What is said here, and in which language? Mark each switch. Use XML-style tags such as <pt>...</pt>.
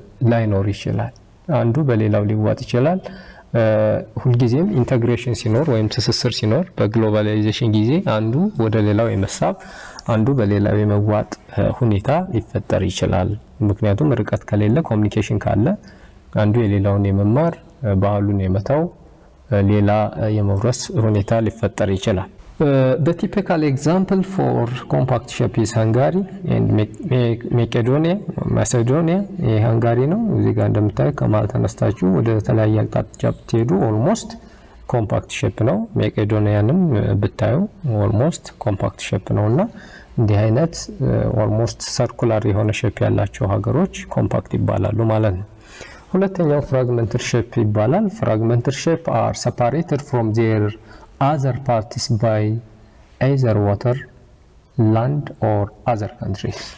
<am>ላይኖር ይችላል። አንዱ በሌላው ሊዋጥ ይችላል። ሁልጊዜም ኢንተግሬሽን ሲኖር ወይም ትስስር ሲኖር በግሎባላይዜሽን ጊዜ አንዱ ወደ ሌላው የመሳብ አንዱ በሌላው የመዋጥ ሁኔታ ሊፈጠር ይችላል። ምክንያቱም ርቀት ከሌለ ኮሙኒኬሽን ካለ አንዱ የሌላውን የመማር ባህሉን የመታው ሌላ የመውረስ ሁኔታ ሊፈጠር ይችላል።</am> <en>The typical example for compact shape is Hungary and Macedonia.</en> <am>ሃንጋሪ ነው። እዚህ ጋር እንደምታዩት ከማል ተነስታችሁ ወደ ተለያየ አቅጣጫ ብትሄዱ ኦልሞስት ኮምፓክት ሼፕ ነው። መቄዶኒያንም ብታዩ ኦልሞስት ኮምፓክት ሼፕ ነውና እንዲህ አይነት ኦልሞስት ሰርኩላር የሆነ ሼፕ ያላቸው ሀገሮች ኮምፓክት ይባላሉ ማለት ነው። ሁለተኛው ፍራግመንትድ ሼፕ ይባላል። ፍራግመንትድ ሼፕ</am> <en>are separated from their other parts by either water, land or other countries.</en>